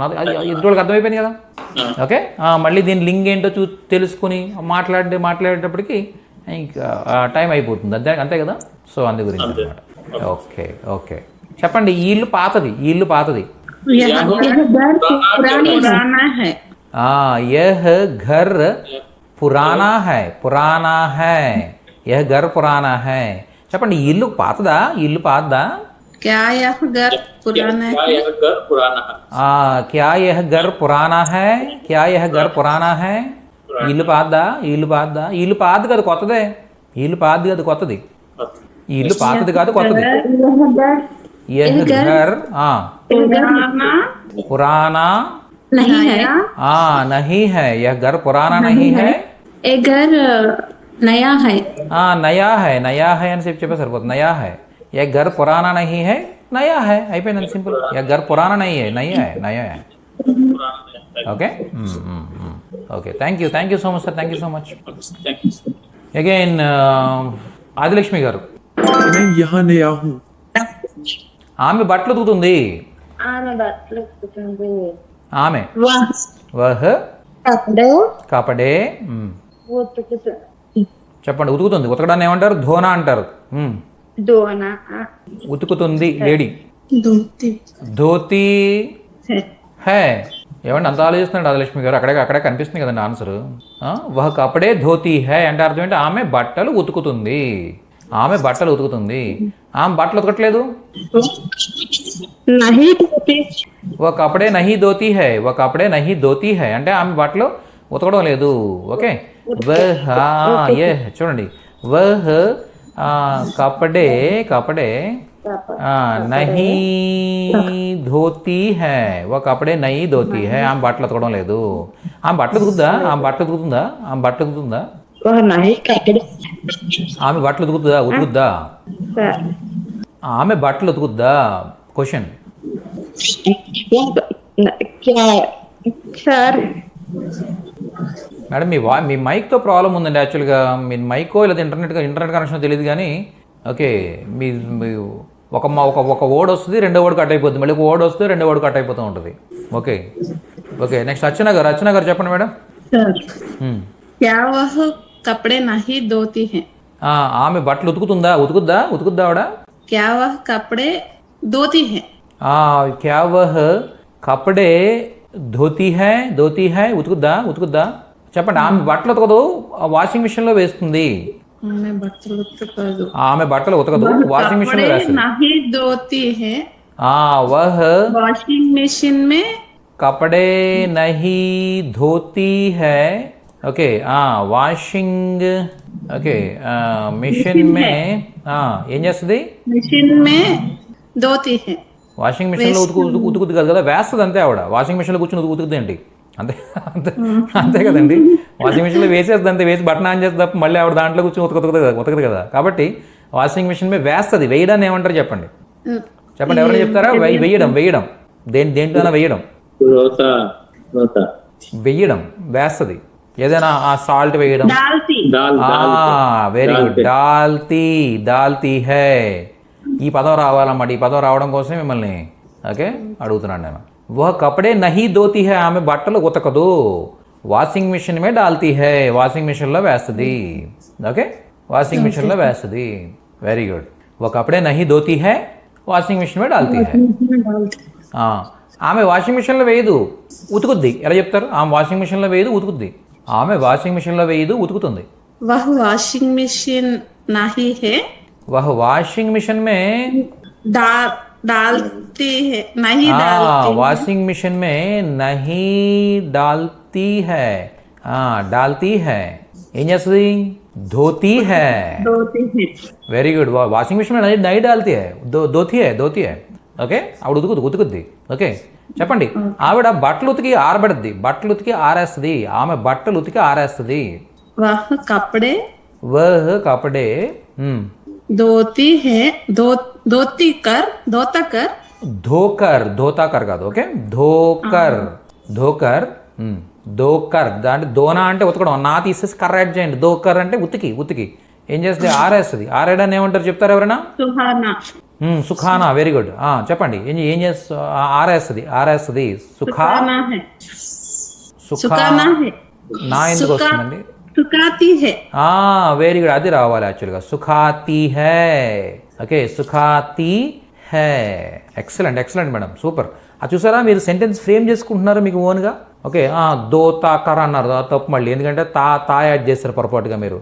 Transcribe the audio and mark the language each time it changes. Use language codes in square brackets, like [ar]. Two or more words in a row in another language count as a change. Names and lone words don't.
[te] అది ఎదుటి వాళ్ళకి అర్థమైపోయింది కదా. ఓకే, మళ్ళీ దీని లింక్ ఏంటో తెలుసుకుని మాట్లాడేటప్పటికి ఇంకా టైం అయిపోతుంది. అంతే కదా. సో అందు గురించి అనమాట. ఓకే ఓకే, చెప్పండి. ఈ ఇల్లు పాతది, ఈ ఇల్లు పాతది. [hi] यह घर पुराना है. यह घर पुराना है, पुराना है. यह घर पुराना है. [te] చెప్పండి, ఈ ఇల్లు పాతదా, ఈ ఇల్లు పాతదా? [hi] क्या यह घर पुराना है? यह घर पुराना है. क्या यह घर पुराना है? क्या यह घर पुराना है? [te] ఇల్లు పాతదా, ఇల్లు పాతదా? ఇల్లు పాతది కాదు కొత్తదే, ఇల్లు పాతది కాదు కొత్తది, ఈ ఇల్లు పాతది కాదు కొత్తది. [hi] यह घर पुराना नहीं है. नहीं है. यह घर पुराना नहीं है. ये घर नया है. नया है, नया है [te] అని చెప్పి సరిపోతుంది. [hi] नया है. యह घर पुराना नहीं है, नया है. [te] అయిపోయింది, సింపుల్. [hi] यह घर पुराना नहीं है, नया है, नया है. [en] okay okay, thank you so much sir, thank you so much. Thank you, sir. [te] అగైన్ ఆదిలక్ష్మి గారు. [hi] मैं यहाँ नया हूँ. [te] ఆమె బట్టలు ఉతుకుతుంది. ఆమె [hi] वह कपड़े. [te] చెప్పండి, ఉతుకుతుంది. ఉతకడాన్ని ఏమంటారు? ధోనా అంటారు. ఉతుకుతుంది లేడీ. [hi] धोती है. [te] ఏమండి అంత ఆలోచిస్తున్నాడు ఆదిలక్ష్మి గారు? అక్కడే కనిపిస్తుంది కదండి ఆన్సర్. [hi] वह कपड़े धोती है [te] అంటే అర్థం ఏంటి? ఆమె బట్టలు ఉతుకుతుంది. ఆమె బట్టలు ఉతుకుతుంది. ఆమె బట్టలు ఉతకట్లేదు. [hi] वह कपड़े नहीं धोती है, वह कपड़े नहीं धोती है [te] అంటే ఆమె బట్టలు ఉతకడం లేదు. ఓకే, వహ్ చూడండి, [hi] वह कपड़े नहीं धोती है, वह कपड़े नहीं धोती है. [te] ఆమె బట్టలు ఉతకడం లేదు. ఆమె బట్టలు ఉతుకుతుందా? ఆమె బట్టలు ఉతుకుతుందా? ఆమె బట్టలు ఉతుకుతుందా? ఆమె బట్టలు ఉతుకుద్దా? ఆమె బట్టలు ఉతుకుద్దా? క్వశ్చన్. మేడం మీ మైక్తో ప్రాబ్లం ఉందండి యాక్చువల్గా. మీ మైకో లేదా [en] internet connection [te] తెలియదు కానీ. ఓకే, మీ ఒక ఓడ్ వస్తుంది, రెండో ఓడ్ కట్ అయిపోతుంది, మళ్ళీ ఒక ఓడ్ వస్తుంది, రెండో ఓడ్ కట్ అయిపోతూ ఉంటుంది. ఓకే ఓకే, నెక్స్ట్ అర్చన గారు చెప్పండి మేడం. [hi] कपड़े नहीं धोती है. [te] ఆమె బట్టలు ఉతుకుద్దా ఆవిడ? [hi] क्या वह कपड़े धोती है? क्या वह कपड़े धोती है [te] ఉతుకుద్దా? చెప్పండి. ఆమె బట్టలు ఉతకదు, [en] washing machine [te] లో వేస్తుంది. ఆమె బట్టలు ఉతకదు, [en] washing machine [te] లో వేస్తుంది. [hi] नहीं धोती है. वह वॉशिंग मशीन में कपड़े नहीं धोती है. ओके, [te] వాషింగ్ ఓకే [hi] मशीन में [te] ఏం చేస్తుంది? [hi] मशीन में धोती है. [en] washing machine [te] లో ఉతుకుద్ది కాదు కదా, వేస్తుంది అంతే. ఆవిడ [en] washing machine [te] లో కూర్చొని ఉతుకుతుంది ఏంటి? అంతే కదండి. [en] washing machine [te] లో వేసేస్తుంది అంతే, వేసి బటన్ ఆన్ చేస్తే తప్ప మళ్ళీ ఆవిడ దాంట్లో కూర్చొని ఉతకదు కదా. కాబట్టి [en] washing machine [te] మీద వేస్తుంది. వేయడాన్ని ఏమంటారు చెప్పండి? ఎవరైనా చెప్తారా? వేయడం దేంట్లోనే వేయడం, వేస్తుంది. ఏదైనా ఆ సాల్ట్ వేయడం. [hi] डालती दाल दाल [en] very good. [hi] डालती, डालती है. [te] ఈ పదం రావాలన్నమాట. ఈ పదం రావడం కోసం మిమ్మల్ని ఓకే అడుగుతున్నాను నేను. [hi] वह कपड़े नहीं धोती है, [te] ఆమె బట్టలు ఉతకదు. [hi] वॉशिंग मशीन में डालती है, [te] వాషింగ్ మిషన్లో వేస్తుంది. ఓకే, వాషింగ్ మిషన్లో వేస్తుంది. [en] very good. [hi] वह कपड़े नहीं धोती है, वॉशिंग मशीन में डालती है. [te] ఆమె [en] washing machineలో [te] వేయదు, ఉతుకుద్ది. ఎలా చెప్తారు? ఆమె [en] washing machineలో [te] వేయదు, ఉతుకుద్ది. ఆమె [en] washing machineలో [te] వేయదు, ఉతుకుతుంది. [hi] वह वॉशिंग मशीन नहीं है, वह वॉशिंग मशीन में डालती है, नहीं डालती वॉशिंग मशीन में नहीं डालती है. डालती है [te] ఏం చేస్తుంది? [hi] धोती है. धोती है। [en] very good. [hi] वॉशिंग मशीन में नहीं डालती है, धोती है, धोती है. [te] ఓకే, ఆవిడ ఉతుకుద్ది. ఓకే, చెప్పండి. ఆవిడ బట్టలు ఉతికి ఆరబెడుద్ది, బట్టలు ఉతికి ఆరేస్తుంది. ఆమె బట్టలు ఉతికి ఆరేస్తుంది. [hi] वह कपड़े वह कपड़े धोती है, धोता कर धोता कर [te] కాదు. ఓకే, ధోకర్. దాంట్లో దోనా అంటే ఉతకడం, నా తీసేసి కర్ర యాడ్ చేయండి. ధోకర్ అంటే ఉతికి ఏం చేస్తుంది? ఆరేస్తుంది. ఆరేయడాన్ని ఏమంటారు చెప్తారు ఎవరైనా? [hi] सुहाना [te] సుఖానా. [en] very good. [te] చెప్పండి. ఏం చేస్తా? ఆరేస్తుంది. [hi] सुखाना है, సుఖా सुखाना है, [te] నా ఎందుకు వస్తుందండి? [hi] सुखाती है। [en] very good. [te] అది రావాలి యాక్చువల్గా. [hi] सुखाती है. [te] ఓకే, [hi] सुखाती है. [en] excellent madam, [te] సూపర్. అది చూసారా, మీరు [en] sentence frame [te] చేసుకుంటున్నారు మీకు ఓన్గా. ఓకే, దోతాకర్ అన్నారు, తప్పు మళ్ళీ. ఎందుకంటే తా యాడ్ చేస్తారు పొరపాటుగా మీరు.